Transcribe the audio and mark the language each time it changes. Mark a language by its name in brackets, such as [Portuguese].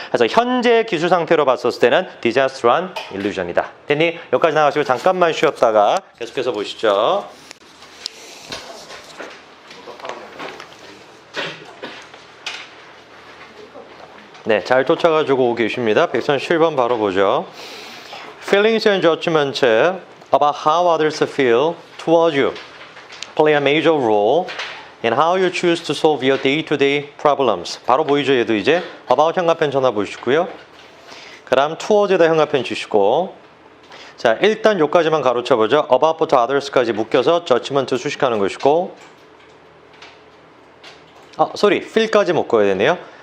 [Korean] 그래서 현재 기술 상태로 봤었을 때는 디자스트러한 일루전이다. 됐니? 여기까지 나가시고 잠깐만 쉬었다가 계속해서 보시죠. 네, 잘 쫓아가지고 오고 계십니다. 137번 바로 보죠. [English] Feelings and judgments about how others feel towards you play a major role in how you choose to solve your day-to-day problems. [Korean] 바로 보이죠? 얘도 이제 about 현관펜 전화 보시고요. 그 다음 towards에다 현관펜 주시고 자, 일단 요까지만 가로쳐보죠. about부터 others까지 묶여서 judgment 수식하는 것이고 feel까지 묶어야 되네요.